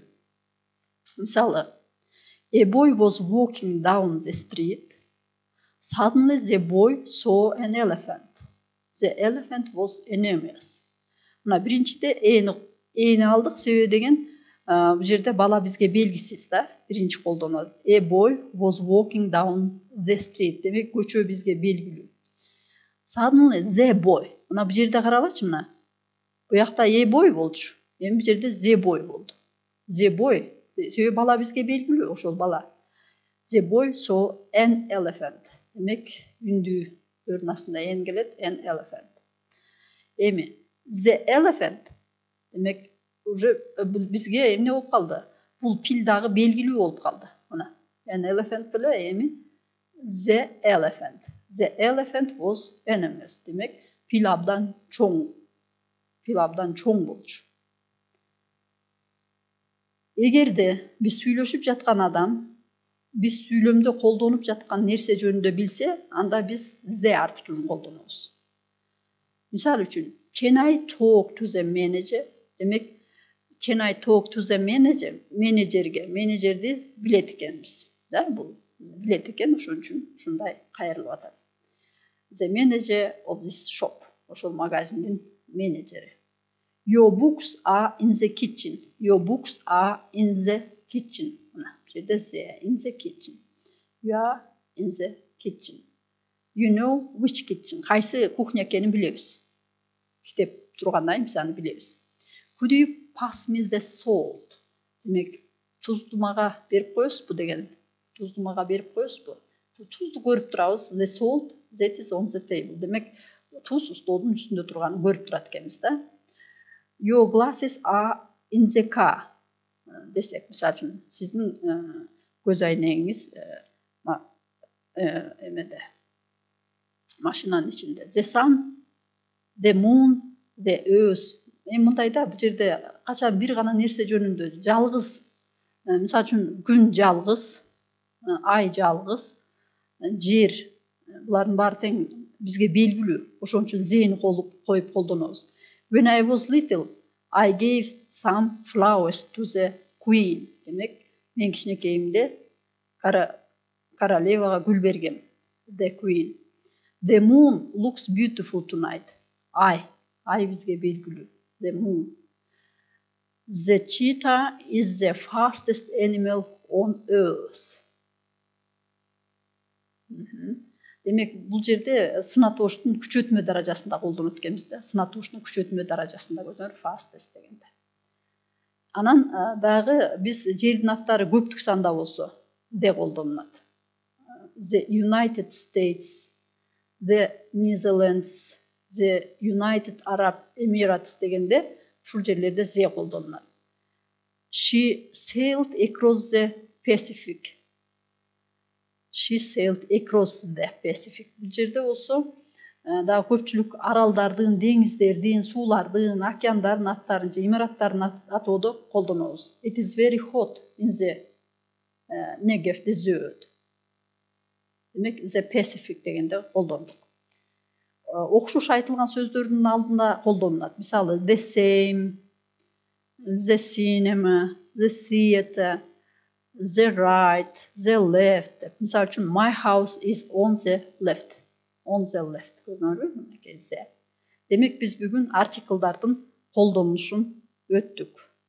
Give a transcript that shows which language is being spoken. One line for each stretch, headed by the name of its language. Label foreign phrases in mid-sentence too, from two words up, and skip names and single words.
Kyrgyz: Мисалы,
English: a boy was walking down the street. Suddenly the boy saw an elephant. The elephant was enormous.
Kyrgyz: Мына биринчиде эни алдык, себеби деген бул жерде бала бизге белгисиз да, биринчи колдонот.
English: A boy was walking down the street.
Kyrgyz: Демек, көчө бизге белгилүү.
English: Suddenly the boy.
Kyrgyz: Мына бул жерде каралачы мына. Буякта
English: a boy
Kyrgyz: болчу. Эми бул жерде
English: the boy
Kyrgyz: болду.
English: The boy.
Kyrgyz: Себеби бала бизге белгилүү, ошол бала.
English: The boy saw an elephant.
Kyrgyz: Демек, үндүүдөрдүн астында en келет,
English: an elephant. Эми the elephant.
Kyrgyz: Демек, уже бизге эмне болуп калды? Бул пил дагы белгилүү болуп калды. Мына,
English: an elephant
Kyrgyz: беле эми
English: the elephant. The elephant was enormous.
Kyrgyz: Демек, пил абдан чоң болчу. Эгерде биз сүйлөшүп жаткан адам, биз сүйлөмдө колдонуп жаткан нерсе жөнүндө билсе, анда биз the артиклин колдонобуз. Мисалы үчүн,
English: can I talk to the manager? Демек, can I talk to the manager?
Kyrgyz: Менеджерди билет экенбиз. Да, бул билет экен, ошон үчүн ушундай кайрылып атат.
English: The manager of this shop.
Kyrgyz: Ошол магазиндин менеджери.
English: Your books are in the kitchen. Your books are in the kitchen.
Kyrgyz: Мына, жерде
English: the in the kitchen. You are in the kitchen. You know which kitchen.
Kyrgyz: Кайсы кухня экенин билебиз. Китеп тургандай биз аны билебиз.
English: Could you pass me the salt?
Kyrgyz: Демек, тузду мага берип коесузбу деген. Тузду мага берип коесузбу? Тузду көрүп турабыз.
English: The salt that is on the table.
Kyrgyz: Демек, туз столдун үстүндө турганын көрүп турат экенбиз да.
English: Your glasses are in the car.
Kyrgyz: Десек, мисалы үчүн, сиздин көз айнегиңиз эмеде, машинанын ичинде.
English: The sun, the moon, the earth.
Kyrgyz: Мындай да, бул жерде качан бир гана нерсе жөнүндө жалгыз, мисалы үчүн, күн жалгыз, ай жалгыз, жер, булардын баары тең бизге белгилүү. Ошон үчүн зени коюп колдонобуз.
English: When I was little, I gave some flowers to the queen.
Kyrgyz: Демек, мен кичинекейимде королевага гүл бергем.
English: The queen. The moon looks beautiful tonight.
Kyrgyz: Ай бизге белгилүү.
English: The moon. The cheetah is the fastest animal on earth.
Kyrgyz: Демек бул жерде сын атооштун күчөтмө даражасында колдонот экенбиз да. Сын атооштун күчөтмө даражасында колдонот fastest дегенде. Анан дагы биз жердин аттары көптүк санда болсо де колдонулат.
English: The United States, the Netherlands, the United Arab Emirates
Kyrgyz: дегенде ушул жерлерде зе колдонулат.
English: She sailed across the Pacific. She sailed across the Pacific.
Kyrgyz: Бул жерде болсо дагы көпчүлүк аралдардын, деңиздердин, суулардын, океандардын аттарын же имараттардын атоодо колдонобуз.
English: It is very hot in the Negev desert.
Kyrgyz: Демек,
English: the Pacific
Kyrgyz: дегенде колдондук. Окшош айтылган сөздөрдүн алдында колдонулат. Мисалы,
English: the same, the cinema, the theater, the right, the left.
Kyrgyz: Мисалы үчүн,
English: my house is on the left. On the left.
Kyrgyz: Демек, биз бүгүн артиклдардын колдонулушун өттүк.